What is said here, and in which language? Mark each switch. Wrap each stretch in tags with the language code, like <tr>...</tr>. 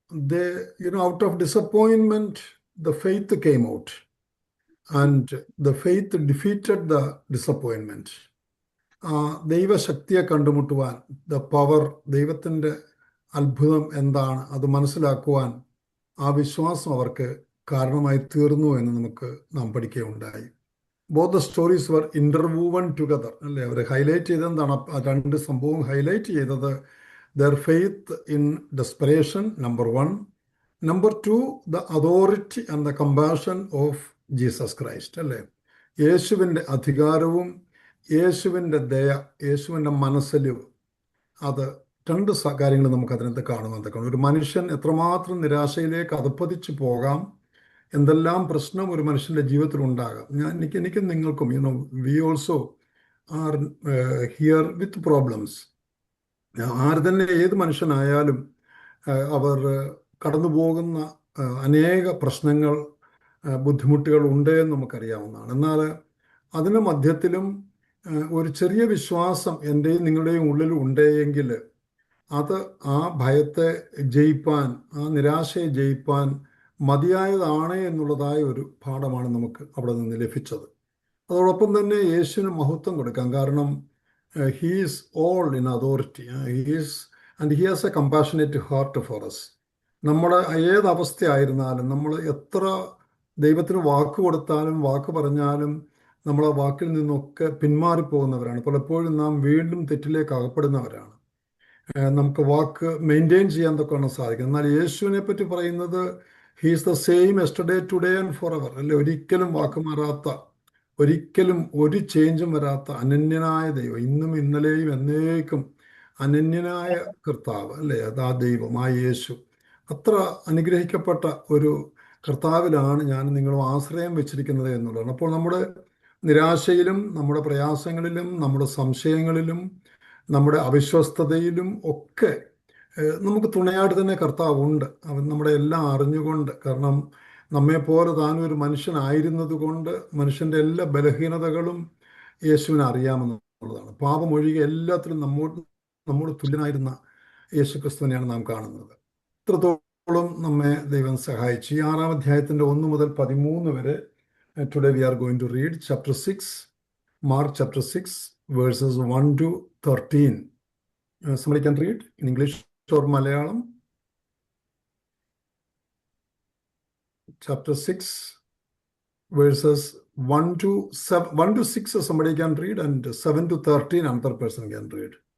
<en>They, out of disappointment, the faith came out, and the faith defeated the disappointment.</en> <ml>ദൈവശക്തിയെ കണ്ടുമുട്ടുവാൻ,</ml> <en>the power,</en> <ml>ദൈവത്തിൻ്റെ അത്ഭുതം എന്താണ് അത് മനസ്സിലാക്കുവാൻ ആ വിശ്വാസം അവർക്ക് കാരണമായി തീർന്നു എന്ന് നാം പഠിക്കുകയുണ്ടായി.</ml> <en>Both the stories were interwoven together അല്ലേ.</en> <ml>അവർ ഹൈലൈറ്റ് ചെയ്തത് എന്താണ്?</ml> <en>2</en> <ml>സംഭവം ഹൈലൈറ്റ് ചെയ്തത്</ml> <en>their faith in desperation, number 1. Number 2, the authority and the compassion of Jesus Christ അല്ലേ.</en> <ml>യേശുവിൻ്റെ അധികാരവും യേശുവിൻ്റെ ദയ, യേശുവിൻ്റെ മനസ്സലിവ്, അത് 2 കാര്യങ്ങൾ നമുക്ക് അതിനകത്ത് കാണുവാൻ. ഒരു മനുഷ്യൻ എത്രമാത്രം നിരാശയിലേക്ക് അധപ്പതിച്ചു പോകാം, എന്തെല്ലാം പ്രശ്നം ഒരു മനുഷ്യൻ്റെ ജീവിതത്തിൽ ഉണ്ടാകാം. എനിക്കും നിങ്ങൾക്കും</ml> <en>We also are here with problems.</en> <ml>ആര് തന്നെ, ഏത് മനുഷ്യനായാലും അവർ കടന്നു പോകുന്ന അനേക പ്രശ്നങ്ങൾ, ബുദ്ധിമുട്ടുകൾ ഉണ്ട് എന്ന് നമുക്കറിയാവുന്നതാണ്. എന്നാൽ അതിന് മധ്യത്തിലും ഒരു ചെറിയ വിശ്വാസം എൻ്റെയും നിങ്ങളുടെയും ഉള്ളിൽ ഉണ്ടെങ്കിൽ അത് ആ ഭയത്തെ ജയിപ്പാൻ, ആ നിരാശയെ ജയിപ്പാൻ മതിയായതാണ് എന്നുള്ളതായ ഒരു പാഠമാണ് നമുക്ക് അവിടെ നിന്ന് ലഭിച്ചത്. അതോടൊപ്പം തന്നെ യേശുവിന് മഹത്വം കൊടുക്കാം. കാരണം</ml> <en>he is all in authority. And he has a compassionate heart for us.</en> <ml>നമ്മുടെ ഏത് അവസ്ഥയായിരുന്നാലും, നമ്മൾ എത്ര ദൈവത്തിന് വാക്ക് കൊടുത്താലും, വാക്ക് പറഞ്ഞാലും നമ്മൾ ആ വാക്കിൽ നിന്നൊക്കെ പിന്മാറിപ്പോകുന്നവരാണ്. പലപ്പോഴും നാം വീണ്ടും തെറ്റിലേക്ക് അകപ്പെടുന്നവരാണ്. നമുക്ക് വാക്ക് മെയിൻറ്റെയിൻ ചെയ്യാൻ തൊക്കെയാണ് സാധിക്കുന്നത്. എന്നാൽ യേശുവിനെ പറ്റി പറയുന്നത്</ml> <en>he is the same yesterday, today and forever അല്ലെ.</en> <ml>ഒരിക്കലും വാക്ക് മാറാത്ത, ഒരിക്കലും ഒരു ചേഞ്ചും വരാത്ത അനന്യനായ ദൈവം, ഇന്നും ഇന്നലെയും എന്നേക്കും അനന്യനായ കർത്താവ് അല്ലേ. അതാ ദൈവം, ആ യേശു. അത്ര അനുഗ്രഹിക്കപ്പെട്ട ഒരു കർത്താവിലാണ് ഞാൻ നിങ്ങളും ആശ്രയം വെച്ചിരിക്കുന്നത് എന്നുള്ളതാണ്. അപ്പോൾ നമ്മുടെ നിരാശയിലും, നമ്മുടെ പ്രയാസങ്ങളിലും, നമ്മുടെ സംശയങ്ങളിലും, നമ്മുടെ അവിശ്വസ്തതയിലും ഒക്കെ നമുക്ക് തുണയായിട്ട് തന്നെ കർത്താവ് ഉണ്ട്. അവൻ നമ്മുടെ എല്ലാം അറിഞ്ഞുകൊണ്ട്, കാരണം നമ്മെപ്പോലെ താനും ഒരു മനുഷ്യനായിരുന്നത് കൊണ്ട് മനുഷ്യൻ്റെ എല്ലാ ബലഹീനതകളും യേശുവിനെ അറിയാമെന്നുള്ളതാണ്. പാപമൊഴികെ എല്ലാത്തിലും നമ്മോട് തുല്യനായിരുന്ന യേശു ക്രിസ്തുവിനെയാണ് നാം കാണുന്നത്. ഇത്രത്തോളം നമ്മെ ദൈവം സഹായിച്ചു. ഈ 6-ാം അധ്യായത്തിൻ്റെ 1 മുതൽ 13 വരെ</ml> <en>Today we are going to read chapter 6, Mark chapter 6 verses 1 to 13. Somebody can read in English or Malayalam. Chapter 6, verses 1 to 6, somebody can read, and 7 to 13, another person can read.</en>